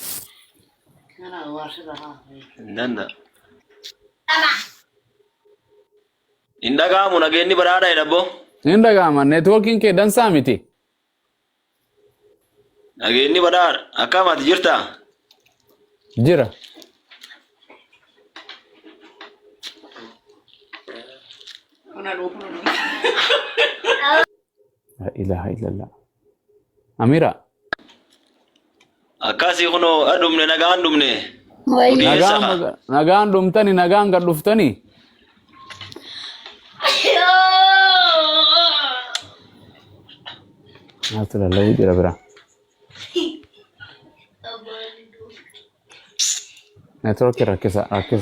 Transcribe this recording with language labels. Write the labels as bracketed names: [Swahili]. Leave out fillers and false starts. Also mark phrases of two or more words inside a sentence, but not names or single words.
[Oromo] Danda. Hin dhaga'amu nageenyi baraadha jedhabbo. Hin dhaga'ama neetwoorkiin kee dansaa miti. Nageenyi baraadha. Akkam ati jirta? Jira. [Arabic] لا إله إلا الله. [Oromo] Amira. Akkasii kunoo adumne nagaan dhumne. Wayyaa. Nagaan dhumtani nagaan gad dhuftani. Maaltu lallabuu jira bira. Network rakkisa.